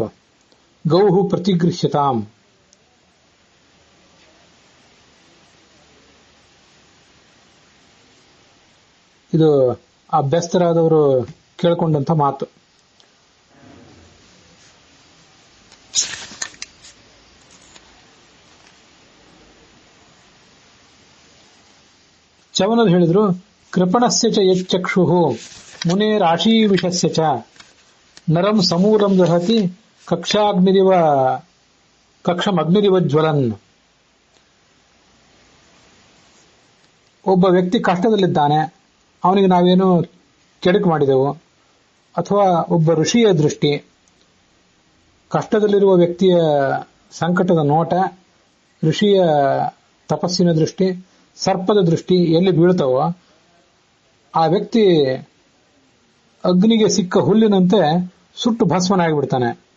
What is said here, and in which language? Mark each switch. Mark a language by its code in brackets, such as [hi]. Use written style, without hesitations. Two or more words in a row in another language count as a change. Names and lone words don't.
[sa] ಗೌಹು ಪ್ರತಿಗೃಹ್ಯತಾಂ. [kn] ಇದು ಅಭ್ಯಸ್ತರಾದವರು ಕೇಳಿಕೊಂಡಂತ ಮಾತು. ಚವನರು ಹೇಳಿದ್ರು, [sa] ಕೃಪಣಸ್ಯ ಚ ಯಚ್ಚಕ್ಷುಃ ಮುನೇ ರಾಶಿ ವಿಷಸ್ಯ ಚ ನರಂ ಸಮೂಲಂ ದಹತಿ ಕಕ್ಷಮಗ್ನಿರಿವ ಜ್ವಲನ್. [kn] ಒಬ್ಬ ವ್ಯಕ್ತಿ ಕಷ್ಟದಲ್ಲಿದ್ದಾನೆ, ಅವನಿಗೆ ನಾವೇನು ಕೆಡುಕು ಮಾಡಿದೆವು, ಅಥವಾ ಒಬ್ಬ ಋಷಿಯ ದೃಷ್ಟಿ, ಕಷ್ಟದಲ್ಲಿರುವ ವ್ಯಕ್ತಿಯ ಸಂಕಟದ ನೋಟ, ಋಷಿಯ ತಪಸ್ಸಿನ ದೃಷ್ಟಿ, ಸರ್ಪದ ದೃಷ್ಟಿ ಎಲ್ಲಿ ಬೀಳ್ತಾವೋ ಆ ವ್ಯಕ್ತಿ ಅಗ್ನಿಗೆ ಸಿಕ್ಕ ಹುಲ್ಲಿನಂತೆ ಸುಟ್ಟು ಭಸ್ಮನಾಗಿಬಿಡ್ತಾನೆ.